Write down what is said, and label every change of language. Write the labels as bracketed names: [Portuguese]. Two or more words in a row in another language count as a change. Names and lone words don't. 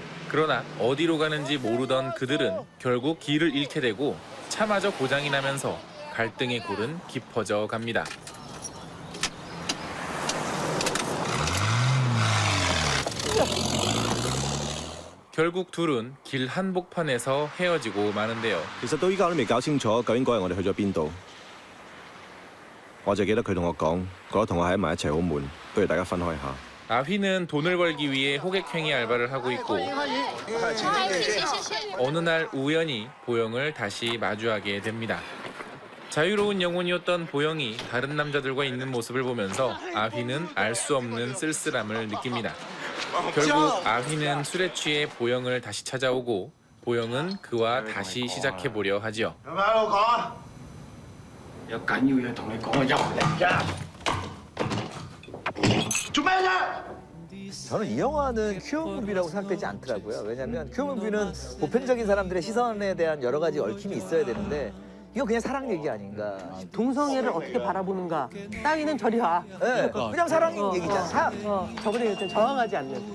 [Korean] 그러나 어디로 가는지 모르던 그들은 결국 길을 잃게 되고 차마저 고장이 나면서 갈등의 골은 깊어져 갑니다. 결국 둘은 길 한복판에서 헤어지고 마는데요. [Cantonese] 其實到依家都未搞清楚究竟嗰日我哋去咗邊度。我就記得佢同我講，覺得同我喺埋一齊好悶，不如大家分開下。 [Korean] 아휘는 돈을 벌기 위해 호객행위 알바를 하고 있고 어느 날 우연히 보영을 다시 마주하게 됩니다. 자유로운 영혼이었던 보영이 다른 남자들과 있는 모습을 보면서 아휘는 알 수 없는 쓸쓸함을 느낍니다. 결국 아휘는 술에 취해 보영을 다시 찾아오고 보영은 그와 다시 시작해보려 하지요. [Cantonese] 有緊要嘢同你講啊，入嚟㗎！做咩啫？ [Korean] 저는 이 영화는 큐어무비라고 생각되지 않더라고요. 왜냐하면 큐어무비는 보편적인 사람들의 시선에 대한 여러 가지 얽힘이 있어야 되는데 이거 그냥 사랑 얘기 아닌가. 동성애를 어떻게 바라보는가. 따위는 저리 와. 네, 그냥 사랑 얘기잖아. 저번에 그때 저항하지 않는.